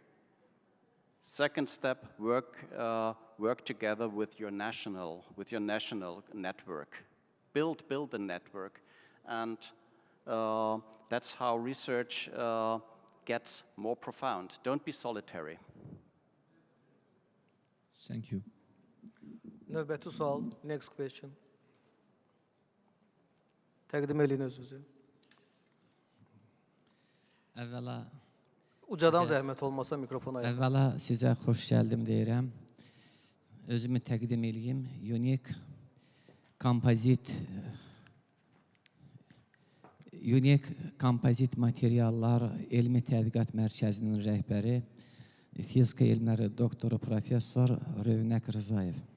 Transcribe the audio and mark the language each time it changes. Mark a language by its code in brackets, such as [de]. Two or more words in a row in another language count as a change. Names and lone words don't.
[en] Second step, work together with your national network. Build the network, and that's how research gets more profound. Don't be solitary. Thank you. [az] Növbəti sual, [en] next question. [az] Təqdim eləyin özünüzü. Əvvəla Ucadan zəhmət olmasa mikrofona yaxın. Əvvəla sizə xoş gəldim deyirəm. Özümü təqdim eləyim. UNEC Kompozit Materiallar Elmi Tədqiqat Mərkəzlərinin rəhbəri, fizika elmləri doktoru professor Rövnək Rzayev.